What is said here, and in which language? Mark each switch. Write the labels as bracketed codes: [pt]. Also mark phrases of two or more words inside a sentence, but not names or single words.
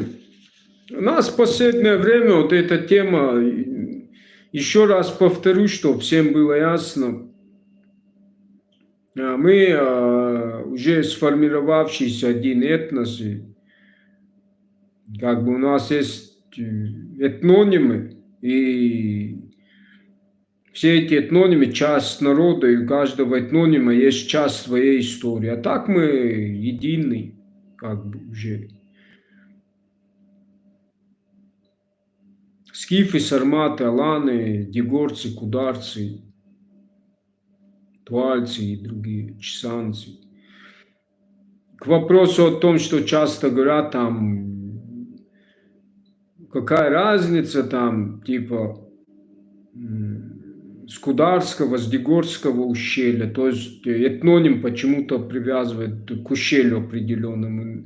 [ru] У нас в последнее время вот эта тема, еще раз повторю, чтобы всем было ясно, мы уже сформировавшийся один этнос, и как бы у нас есть этнонимы, и все эти этнонимы часть народа, и у каждого этнонима есть часть своей истории. А так мы единый, как бы уже. Скифы, сарматы, аланы, дегорцы, кударцы, туальцы и другие, чесанцы. К вопросу о том, что часто говорят там, какая разница там, типа, с Кударского, с Дегорского ущелья. То есть этноним почему-то привязывает к ущелью определенному.